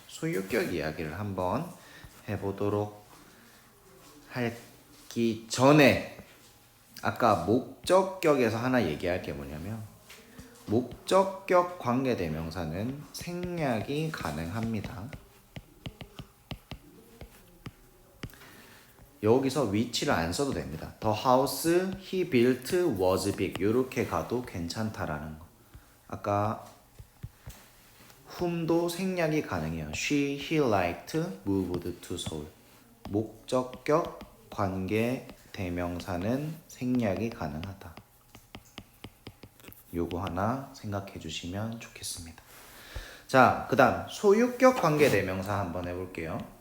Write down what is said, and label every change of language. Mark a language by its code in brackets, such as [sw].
[ko] 소유격 이야기를 한번 해보도록 하기 전에 아까 목적격에서 하나 얘기할 게 뭐냐면 목적격 관계대명사는 생략이 가능합니다. 여기서 위치를 안 써도 됩니다. [en] The house he built was big. [ko] 이렇게 가도 괜찮다라는 거. 아까 whom도 생략이 가능해요. [en] She, he liked, moved to Seoul. [ko] 목적격 관계 대명사는 생략이 가능하다. 요거 하나 생각해 주시면 좋겠습니다. 자, 그 다음 소유격 관계 대명사 한번 해볼게요.